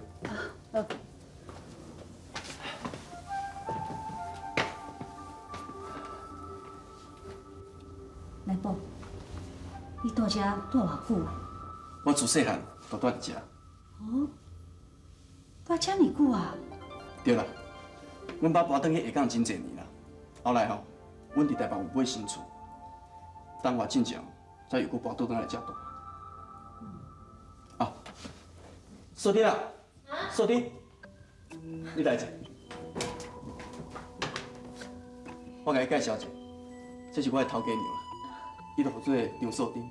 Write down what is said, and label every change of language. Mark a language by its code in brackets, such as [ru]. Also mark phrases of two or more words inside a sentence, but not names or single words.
[nan] 好。内婆，你住遮住偌久啊？我自细汉就住伫遮。哦，住遮尔久啊？对啦，阮爸搬转去下港真侪年啦。后来吼，阮伫台北有买新厝，等我进前才又搁搬倒转来遮住。啊，锁丁啊，锁丁，你来者。我甲你介绍者，这是我的头家娘啊，伊就号做杨锁丁。